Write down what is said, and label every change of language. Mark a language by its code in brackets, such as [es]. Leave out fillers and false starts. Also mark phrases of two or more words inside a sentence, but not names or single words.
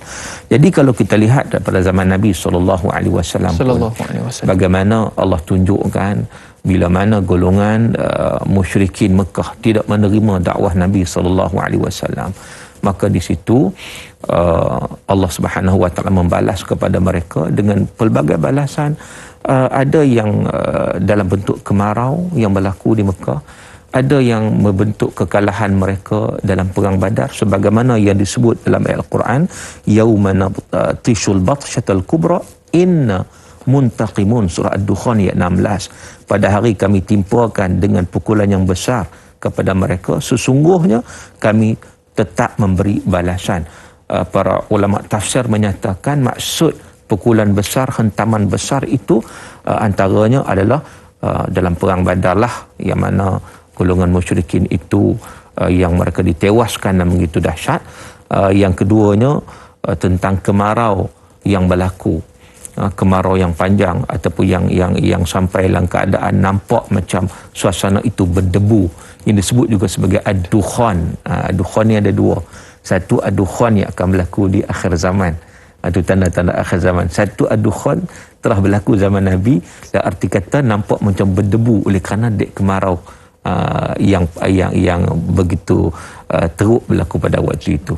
[ms] Jadi kalau kita lihat daripada zaman Nabi SAW bagaimana Allah tunjukkan bila mana golongan musyrikin Mekah tidak menerima dakwah Nabi SAW, maka di situ Allah [ar] سبحانه وتعالى [ms] membalas kepada mereka dengan pelbagai balasan. Ada yang dalam bentuk kemarau yang berlaku di Mekah, ada yang membentuk kekalahan mereka dalam perang Badar sebagaimana yang disebut dalam ayat Al-Quran, [ar] يوم نبطش البطشة الكبرى إنا منتقمون, [ms] surah Ad-Dukhan ayat 16. Pada hari kami timpakan dengan pukulan yang besar kepada mereka, sesungguhnya kami tetap memberi balasan. Para ulama tafsir menyatakan maksud pukulan besar, hentaman besar itu antaranya adalah dalam perang Badar lah, yang mana golongan musyrikin itu yang mereka ditewaskan dan begitu dahsyat. Yang keduanya tentang kemarau yang berlaku, kemarau yang panjang ataupun yang sampai dalam keadaan nampak macam suasana itu berdebu. Ini disebut juga sebagai ad-dukhan. Ad-dukhan ni ada dua. Satu ad-dukhan yang akan berlaku di akhir zaman. Itu tanda-tanda akhir zaman. Satu ad-dukhan telah berlaku zaman Nabi, dan arti kata nampak macam berdebu oleh kerana dek kemarau yang begitu teruk berlaku pada waktu itu.